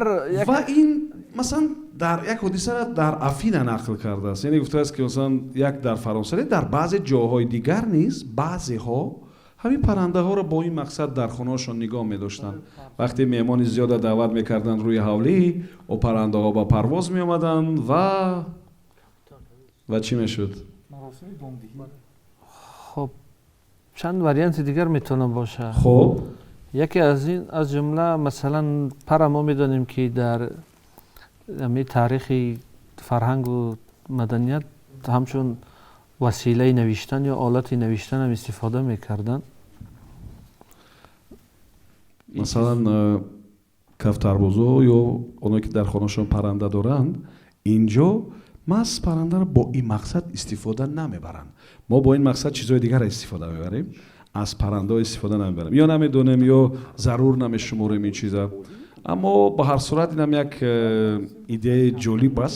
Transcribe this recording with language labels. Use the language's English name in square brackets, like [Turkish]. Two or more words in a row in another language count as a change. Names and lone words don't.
[Tajik] ва ин масалан дар як ҳодисаро дар Афина нақл кардааст яъне гуфтааст ки масалан як дар Фаронса дар баъзе ҷоҳои дигар низ баъзеҳо ҳамин паррандаҳоро бо ин мақсад дар хонаҳошон нигоҳ медоштанд вақте меҳмони зиёда даъват мекарданд рӯи ҳавлӣ о паррандаҳо ба парвоз меомаданд ва чӣ мешуд [Persian] مراسم دامدهی خب چند وریانت دیگر میتونه باشه [Tajik] хуб [Persian] یکی از این از جمله مثلا پر ما میدانیم که در همین تاریخ فرهنگ و مدنیت همچون وسیله نوشتن یا آلت نوشتن هم استفاده میکردن [Tajik] масалан кафтарбозо ё оное ки дар хонаашон парранда доранд инҷо маҳз паррандаро бо ин мақсад истифода намебаранд мо бо ин мақсад чизҳои дигарро истифода мебарем аз паррандаҳо истифода намебарем ё намедонем ё зарур намешуморем ин чиза аммо ба ҳар сурат инам як идеяи ҷолиб аст